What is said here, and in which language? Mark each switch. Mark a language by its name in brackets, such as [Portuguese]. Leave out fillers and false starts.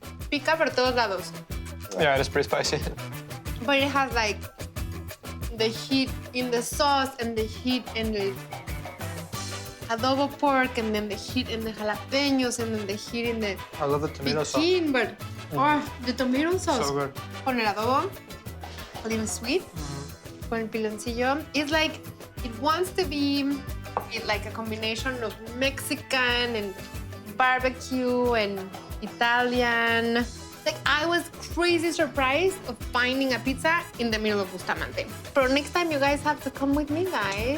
[Spanish] Pica por todos lados. [English] Yeah, it is pretty spicy. But it has like the heat in the sauce and the heat in the adobo pork and then the heat in the jalapenos and then the heat in the I love the tomato sauce. piquín, but the tomato sauce So good. [Spanish] con el adobo, [English] a little sweet, [Spanish] con el piloncillo. [English] It's like it wants to be like a combination of Mexican and barbecue and Italian. Like, I was crazy surprised of finding a pizza in the middle of Bustamante. But next time, you guys have to come with me, guys.